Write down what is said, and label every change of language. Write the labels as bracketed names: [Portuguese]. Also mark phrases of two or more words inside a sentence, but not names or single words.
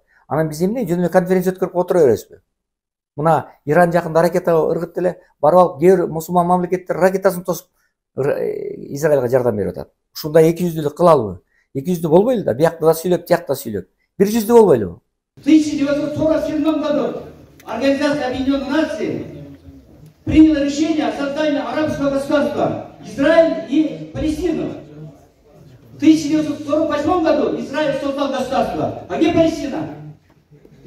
[Kyrgyz] Анан биз эмне жөн эле конференция өткөрүп отура беребизби? Мына Иран жакында ракета ыргытты эле, барып алып кээ бир мусулман мамлекеттер ракетасын тосуп Израилга жардам берип атат. Ушундай 200-дүүлүк кылалыбы? 200 болбойлу да, биякта да сүйлөп, тиякта сүйлөп. 100 болбойлу. [Russian] В 1947 году Организация Объединенных Наций приняла решение о создании арабского государства Израиль и Палестину. В 1948 году Израиль создал государство. А где Палестина?